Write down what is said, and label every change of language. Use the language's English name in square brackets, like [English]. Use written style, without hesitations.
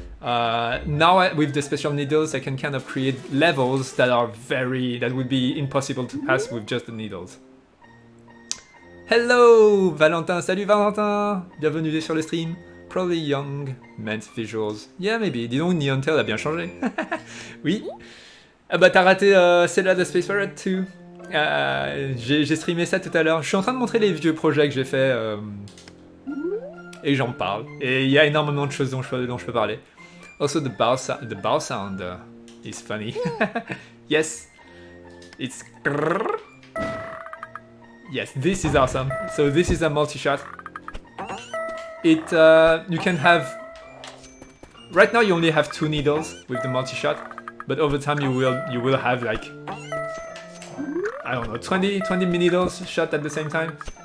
[English] Now with the special needles, I can kind of create levels that would be impossible to pass with just the needles. [French] Hello Valentin, salut Valentin, bienvenue sur le stream. [English] Probably young, meant visuals. Yeah, maybe. [French] Dis donc, Neontel a bien changé. Oui. Ah bah t'as raté Zelda the Space Pirate 2. J'ai streamé ça tout à l'heure. Je suis en train de montrer les vieux projets que j'ai fait et j'en parle. Et il y a énormément de choses dont je peux parler. [English] Also the bow sound is funny. Yes, it's. Yes, this is awesome. So this is a multi-shot. You can have. Right now you only have 2 needles with the multi-shot, but over time you will have like, I don't know, 20 needles shot at the same time.